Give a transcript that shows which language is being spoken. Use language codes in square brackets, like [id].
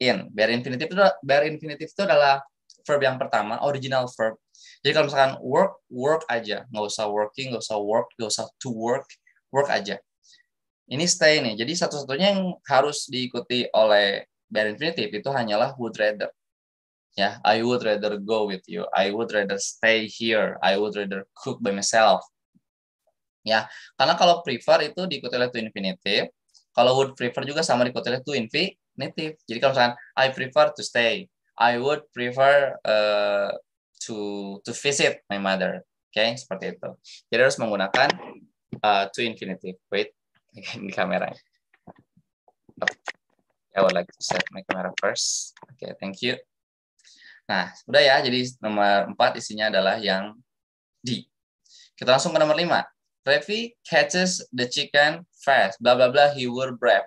[id] Bare infinitive itu adalah verb yang pertama, original verb. Jadi kalau misalkan work aja, nggak usah working, nggak usah work, nggak usah to work aja. Ini stay nih. Jadi satu-satunya yang harus diikuti oleh bare infinitive itu hanyalah would rather. [en] Ya, I would rather go with you. I would rather stay here. I would rather cook by myself. [id] Ya, karena kalau prefer itu diikuti oleh to infinitive. Kalau would prefer juga sama diikuti oleh to infinitive. Jadi kalau misalkan [en] I prefer to stay, I would prefer to visit my mother. Oke, seperti itu. [id] Jadi harus menggunakan to infinitive. Wait, di kamera. [en] I would like to set my camera first. [id] Oke, [en] thank you. [id] Nah, udah ya. Jadi nomor 4 isinya adalah yang D. Kita langsung ke nomor 5. [en] Revi catches the chicken fast. Bla bla bla, he were brave.